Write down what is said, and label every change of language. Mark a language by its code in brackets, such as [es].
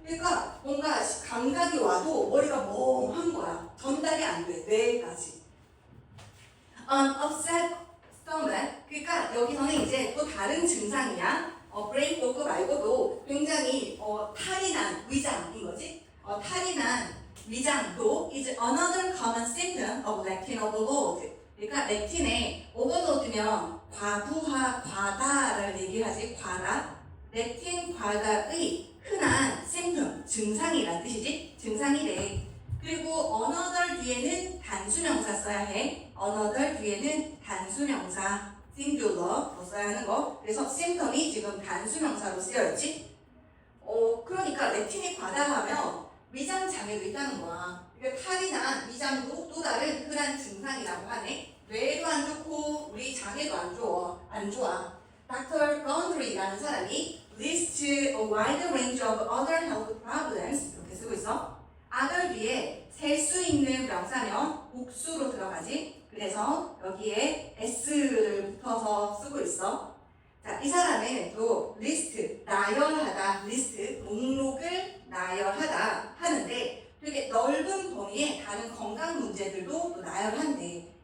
[ko] 그러니까 뭔가 감각이 와도 머리가 멍한 거야. 전달이 안 돼. 뇌까지. upset stomach. 그러니까 여기서는 이제 또 다른 증상이야. 브레인 포그 말고도 굉장히 탈이 난 위장인 거지. 탈이 난 위장도 [en] is another common symptom of lectin overload. [ko] 그러니까 렉틴의 오버로드면 과부하, 과다를 얘기하지. 과다. 렉틴 과다의 흔한 symptom, 증상이란 뜻이지. 증상이래. 그리고 another 뒤에는 단수명사 써야 해. another 뒤에는 단수명사 singular 써야 하는 거. 그래서 symptom이 지금 단수명사로 쓰여있지. 그러니까 렉틴이 과다하면 위장 장애도 있다는 거야. 그러니까 탈이 난 위장도 또 다른 흔한 증상이라고 하네. 뇌도 안 좋고 우리 장애도 안 좋아. [en] Dr. [ko] Gondry라는 사람이 [en] lists a wide range of other health problems [ko] 이렇게 쓰고 있어. other 뒤에 셀 수 있는 명사면 복수로 들어가지. 그래서 여기에 s를 붙어서 쓰고 있어. 자, 이 사람은 또 리스트, 나열하다, 리스트, 목록을 나열하다 하는데 되게 넓은 범위의 다른 건강 문제들도 또 나열한대.